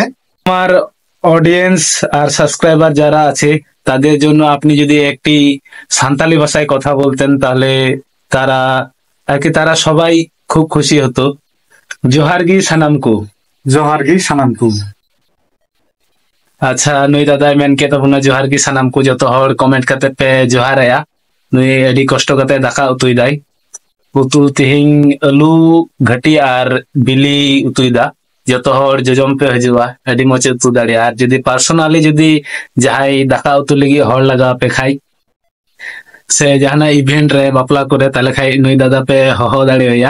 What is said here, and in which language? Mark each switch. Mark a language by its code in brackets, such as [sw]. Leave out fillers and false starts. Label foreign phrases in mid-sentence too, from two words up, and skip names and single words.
[bn] আমার অডিয়েন্স আর সাবস্ক্রাইবার যারা আছে তাদের জন্য আপনি যদি একটি সান্তালি ভাষায় কথা বলতেন তাহলে তারা তারা সবাই খুব খুশি হতো [sat] জোহার গি সানামকু জোহার গি সানামকু আচ্ছা নুই দাদা মেন কে ᱛᱟᱵᱚᱱᱟ ᱡᱚᱦᱟᱨ ᱜᱮ ᱥᱟᱱᱟᱢ ᱠᱚ ᱡᱚᱛᱚ ᱦᱚᱲ ᱠᱚᱢᱮᱱᱴ ᱠᱟᱛᱮ ᱯᱮ ᱡᱚᱦᱟᱨᱟᱭᱟ ᱱᱩᱭ ᱟᱹᱰᱤ ᱠᱚᱥᱴᱚ ᱠᱟᱛᱮ ᱫᱟᱠᱟ ᱩᱛᱩᱭ ᱫᱟᱭ ᱩᱛᱩ ᱛᱮᱦᱮᱧ ᱟᱹᱞᱩ ᱜᱷᱟᱹᱴᱤ ᱟᱨ ᱵᱤᱞᱤ ᱩᱛᱩᱭᱮᱫᱟ। ᱡᱚᱛᱚ ᱦᱚᱲ ᱡᱚᱡᱚᱢ ᱯᱮ ᱦᱤᱡᱩᱜᱼᱟ, ᱟᱹᱰᱤ ᱢᱚᱸᱡᱽ ᱩᱛᱩ ᱫᱟᱲᱮᱭᱟᱜᱼᱟ। ᱟᱨ ᱡᱩᱫᱤ ᱯᱟᱨᱥᱚᱱᱟলি ᱡᱩᱫि ᱡᱟᱦᱟᱸᱭ ᱫᱟᱠᱟ ᱩᱛᱩ ᱞᱟᱹᱜᱤᱫ ᱦᱚᱲ ᱞᱟᱜᱟᱣ ᱯᱮ ᱠᱷᱟᱡ, ᱥᱮ ᱡᱟᱦᱟᱱᱟᱜ ᱤᱵᱷᱮᱱᱴ ᱨᱮ ᱵᱟᱯᱞᱟ ᱠᱚᱨᱮ, ᱛᱟᱦᱞᱮ ᱠᱷᱟᱡ ᱱᱩᱭ ᱫᱟᱫᱟ ᱯᱮ ᱦᱚᱦᱚ ᱫᱟᱲᱮᱣᱟᱭᱟ।